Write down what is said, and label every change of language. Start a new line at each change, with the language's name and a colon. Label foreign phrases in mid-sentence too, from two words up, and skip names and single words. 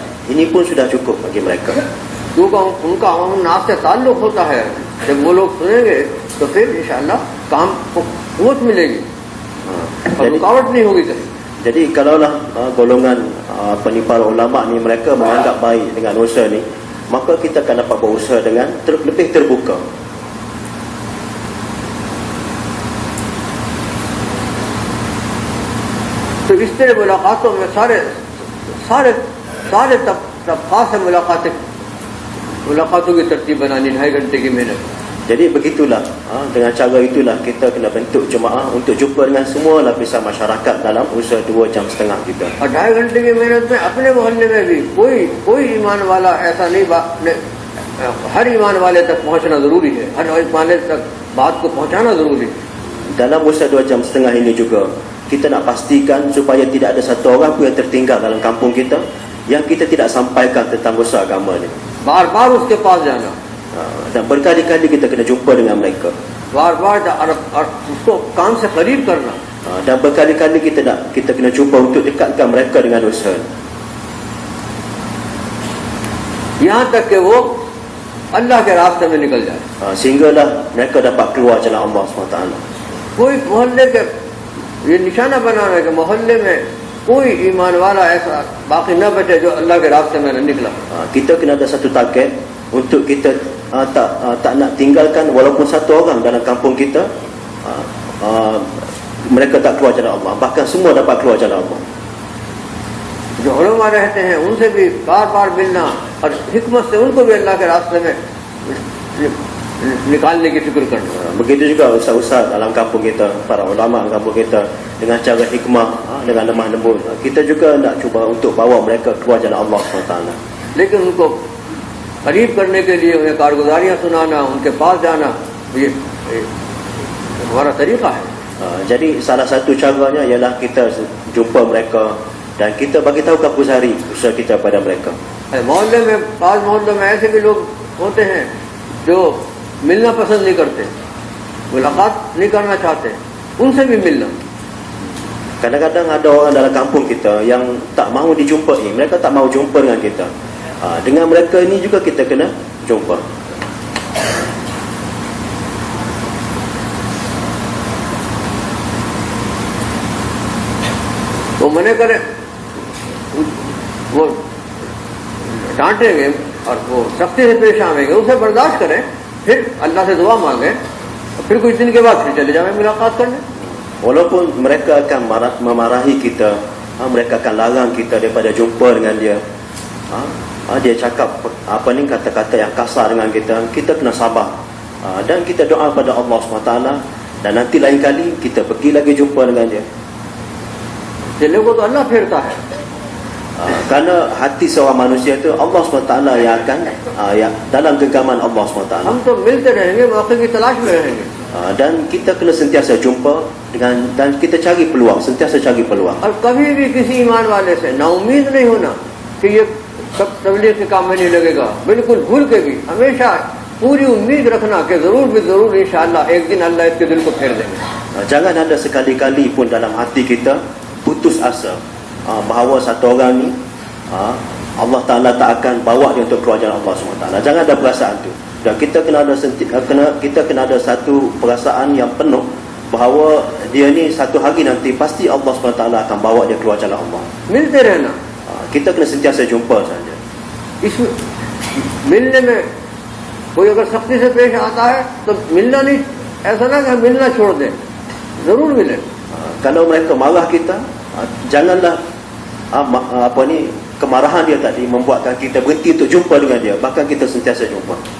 Malay: Ini pun sudah cukup bagi mereka.
Hindi: क्योंकि उनका नाज से ताल्लुक होता है, जब वो लोग सुनेंगे तो फिर इंशाअल्लाह काम को कुव्वत मिलेगी और रुकावट नहीं होगी कहीं।
Malay: Jadi kalaulah golongan para ulama ni mereka menganggap baik dengan usaha ni, maka kita akan dapat berusaha dengan lebih terbuka.
Hindi: तो इस तरह मुलाकातों में सारे तबका से मुलाकातों की तरतीब बनानी 2.5 घंटे की मेहनत।
Malay: Jadi begitulah, dengan cara itulah kita kena bentuk jemaah untuk jumpa dengan semua lapisan masyarakat dalam usaha 2.5 jam kita.
Hindi: और 2.5 घंटे की मेहनत में अपने मोहल्ले में भी कोई ईमान वाला ऐसा नहीं, हर ईमान वाले तक पहुंचना जरूरी है, हर ईमान तक बात को पहुंचाना जरूरी है।
Malay: Dalam usaha 2.5 jam ini juga kita nak pastikan supaya tidak ada satu orang pun yang tertinggal dalam kampung kita yang kita tidak sampaikan tentang usaha agama ni.
Hindi: बार-बार उसके पास जाना,
Malay: dan berkali-kali kita kena jumpa dengan mereka.
Hindi: बार-बार उसको काम से करीब करना,
Malay: Dan berkali-kali kita kena cuba untuk dekatkan mereka dengan usaha.
Hindi: यहाँ तक कि वो अल्लाह के रास्ते में निकल जाए।
Malay: Sehinggalah mereka dapat keluar jalan Allah SWT.
Hindi: कोई मोहल्ले के ये निशाना बनाना है कि मोहल्ले में कोई ईमान वाला ऐसा बाकी न बचे जो अल्लाह के रास्ते में न निकला।
Malay: Kita kena ada satu target untuk kita tak nak tinggalkan walaupun satu orang dalam kampung kita mereka tak keluar jalan Allah, bahkan semua dapat keluar jalan Allah.
Hindi: जो उलमा रहते हैं उनसे भी बार बार मिलना और हिकमत से उनको भी अल्लाह के रास्ते में निकालने की फिक्र करना।
Malay: Begitu juga ustaz-ustaz dalam kampung kita, para ulama dalam kampung kita, dengan cara hikmah, dengan lemah lembut, kita juga nak cuba untuk bawa mereka keluar jalan Allah SWT.
Hindi: लेकिन उनको करीब करने के लिए उन्हें कारगुजारियाँ सुनाना, उनके पास जाना, ये हमारा तरीका है।
Malay: Jadi salah satu caranya ialah kita jumpa mereka dan kita bagi tahu kapusari usaha kita pada mereka.
Hindi: मोहल्ले में पास मोहल्लों में ऐसे भी लोग होते हैं जो मिलना पसंद नहीं करते, मुलाकात नहीं करना चाहते, उनसे भी मिलना।
Malay: Kadang-kadang ada orang dalam kampung kita yang tak mahu dijumpai, mereka tak mahu jumpa dengan kita. Dengan mereka ini juga kita kena jumpa.
Hindi: वो मने करे, वो डांटेंगे और वो सख्ती से पेश आवेंगे, उसे बर्दाश्त करें, फिर अल्लाह से दुआ मांगे, फिर कुछ दिन के बाद फिर चले जाएं मुलाकात करने।
Malay: Walaupun mereka akan memarahi kita, mereka akan larang kita daripada jumpa dengan dia, dia cakap kata-kata yang kasar dengan kita, kita kena sabar, dan kita doa pada Allah SWT, dan nanti lain kali kita pergi lagi jumpa dengan dia.
Hindi: दिलों को तो अल्लाह फेरता है।
Malay: Kerana hati seorang manusia itu Allah SWT yang akan dalam genggaman Allah SWT.
Hindi: हम तो मिलते रहेंगे, मौके की तलाश में रहेंगे।
Malay: Dan kita kena sentiasa jumpa dan kita cari peluang, sentiasa cari peluang.
Hindi: और कभी भी किसी ईमान वाले से नाउमीद नहीं होना कि ये सब तबलीग के काम में नहीं लगेगा, बिल्कुल भूल के भी हमेशा पूरी उम्मीद रखना कि जरूर भी जरूर इंशाअल्लाह एक दिन अल्लाह इसके दिल को फेर देंगे।
Malay: Jangan ada sekali-kali pun dalam hati kita putus asa bahawa satu orang ni Allah Ta'ala tak akan bawa dia untuk keluar jalan Allah SWT. Jangan ada perasaan tu. Dan kita kena ada satu perasaan yang penuh bahawa dia ni satu hari nanti pasti Allah SWT akan bawa dia keluar jalan Allah.
Hindi: मिलते रहना,
Malay: Kita kena sentiasa jumpa saja.
Hindi: इसमें मिलने में कोई अगर सख्ती से पेश आता है तो मिलना नहीं, ऐसा ना कि मिलना छोड़ दें, जरूर मिले।
Malay: Kalau mereka marah kita, janganlah kemarahan dia tadi membuatkan kita berhenti untuk jumpa dengan dia, bahkan kita sentiasa jumpa.